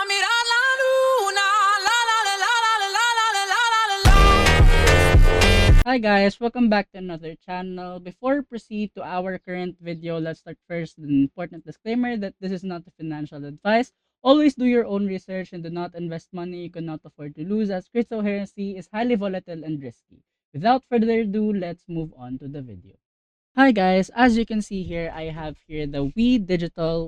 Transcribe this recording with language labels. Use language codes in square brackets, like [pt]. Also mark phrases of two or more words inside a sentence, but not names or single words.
[es] mirar la luna, la la la la la la la la la la la la. [en] Hi guys, welcome back to another channel. Before we proceed to our current video, let's start first with an important disclaimer that this is not a financial advice. Always do your own research and do not invest money you cannot afford to lose, as cryptocurrency is highly volatile and risky. Without further ado, let's move on to the video. Hi guys, as you can see here, I have here the We Digital.